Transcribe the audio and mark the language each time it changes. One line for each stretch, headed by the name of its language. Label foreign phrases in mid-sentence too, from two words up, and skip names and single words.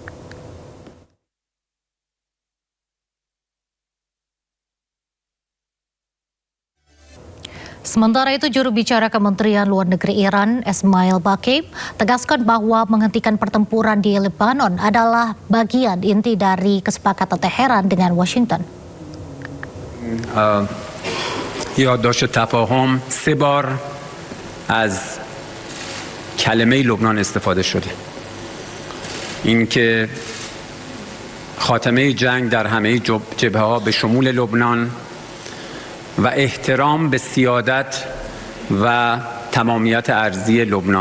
Indonesian: Sementara itu, juru bicara Kementerian Luar Negeri Iran, Esmail Baqi, tegaskan bahwa menghentikan pertempuran di Lebanon adalah bagian inti dari kesepakatan Teheran dengan Washington.
Persian: یادداشت تفاهم 3 بار از کلمه لبنان استفاده شده. اینکه خاتمه جنگ در همه جبهه‌ها به شمول لبنان و احترام به سیادت و تمامیت ارضی لبنان.